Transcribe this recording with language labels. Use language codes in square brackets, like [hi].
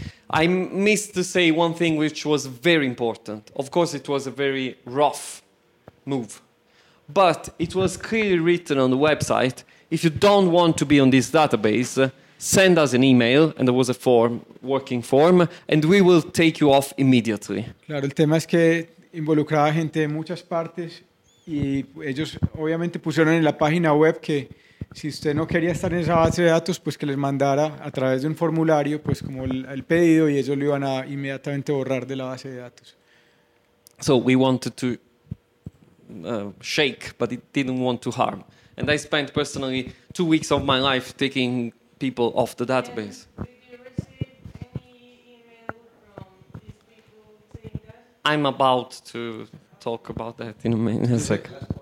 [en] I missed to say one thing which was very important. Of course, it was a very rough move. But it was clearly written on the website, if you don't want to be on this database, send us an email, and there was a form, working form, and we will take you off immediately. [es] Claro, el tema es que involucraba gente de muchas partes. Y ellos obviamente pusieron en la página web que si usted no quería estar en esa base de datos, pues que les mandara a través de un formulario, pues como el pedido, y ellos lo iban a inmediatamente borrar de la base de datos. [en] So we wanted to shake, but it didn't want to harm. And I spent personally 2 weeks of my life taking people off the database. Did you receive any email from these people saying that? I'm about to talk about that in a second.